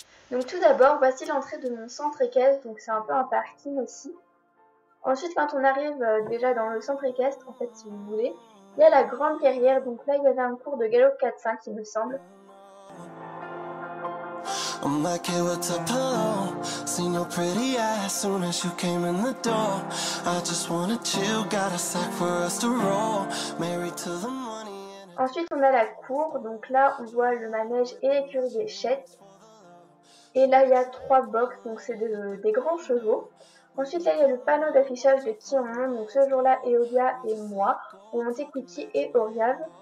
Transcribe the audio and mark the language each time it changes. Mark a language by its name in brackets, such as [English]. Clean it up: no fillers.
[French] Donc tout d'abord, voici l'entrée de mon centre équestre, donc c'est un peu un parking aussi. Ensuite, quand on arrive déjà dans le centre équestre, en fait, si vous voulez, il y a la grande carrière, donc là il y avait un cours de galop 4-5 il me semble. [English] I'm like, hey, what's up, hello? Seen your pretty ass soon as you came in the door. I just wanna chill, got a sack for us to roll. Married to the money. [French] Ensuite, on a la cour, donc là on voit le manège et l'écurie des chèques. Et là il y a 3 box, donc c'est des grands chevaux. Ensuite là il y a le panneau d'affichage de qui on monte, donc ce jour-là Eolia et moi, on montait Quickie et Oriave.